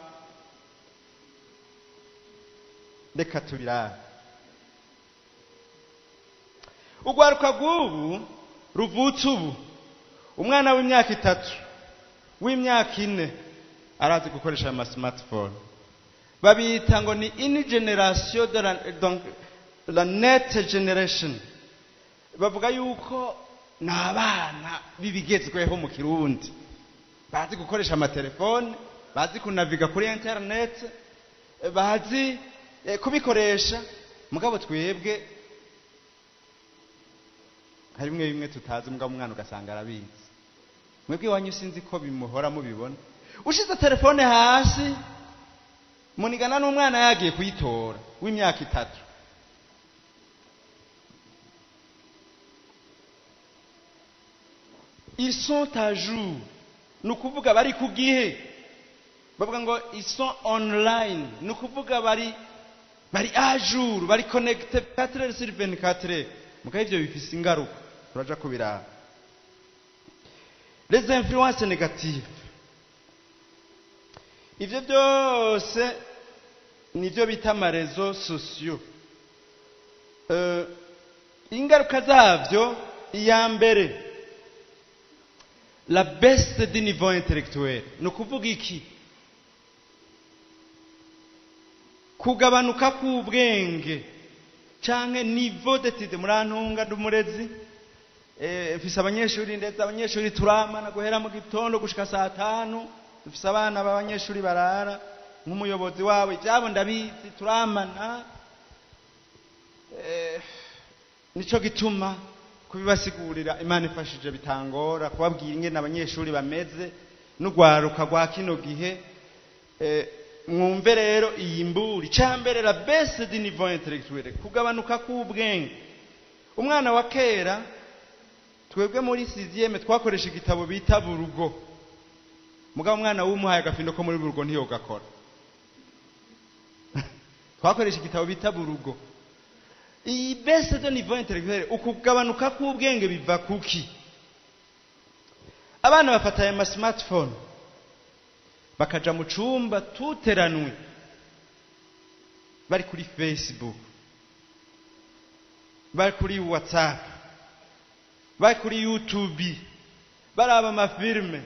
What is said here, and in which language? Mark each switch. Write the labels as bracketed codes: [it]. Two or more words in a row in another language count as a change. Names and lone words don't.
[rn] reka tubirabe ugwaruka rw'ubu ruvutse ubu umwana w'imyaka 3 w'imyaka 4 arazi gukoresha ama smartphone babita ngo ni [fr] une generation de la net generation [rn] bavuga yuko nabana bibigezweho mu Kirundi bazi gukoresha ama telefone bazi kunaviga kuri internet bazi kubikoresha mugabo twebwe hari bimwe tutazi mugabo umwana ugasanga arabizi mwebwe wanyu sinzi ko bimuhora mubibona ushize telefone hasi munigana n'umwana yagiye kuyitora w'imyaka 3 [fr] ils sont à jour [rn] nukuvuga bari ku gihe bavuga ngo [fr] ils sont online [rn] nukuvuga bari [fr] à jour bari connecté 4 heures sur 24 [rn] mugaye ivyo bifise ingaruka turaja kubiraba [fr] les influences négatives. [rn] Ivyo byose nivyo bita amarezo sosiyo. Ingaruka zavyo, iya mbere, [fr] la baisse du niveau intellectuel. [rn] Ni ukuvuga iki? Kugabanuka k'ubwenge canke [fr] niveau d'étude. [rn] Murantunga ndumurezi, mfise abanyeshuri ndetse abanyeshuri turamana guhera mu gitondo gushika saa 5. Dufise abana b'abanyeshuri barara, nk'umuyobozi wawe ivyabo ndabizi, turamana. Nico gituma kubibasigurira Imana ifashije bitangora kubabwira ingene abanyeshuri bameze n'ugwaruka rwa kino gihe. Mwumve rero iyi mburi. [fr] Cambere la baisse du niveau intellectuel, [rn] kugabanuka k'ubwenge. Umwana wa kera, twebwe muri 6e twakoresha igitabo bita Burugo. Mugabo umwana w'umuhaye agafindo ko muri Burugo ntiyogakora. Twakoresha igitabo bita Burugo. [fr] Iyi baisse du niveau intellectuel, [rn] ukugabanuka k'ubwenge biva kuki? Abana bafata aya smartphone bakaja mu cumba tuteranwe, bari kuri Facebook, bari kuri WhatsApp, bari kuri YouTube, baraba amafilme.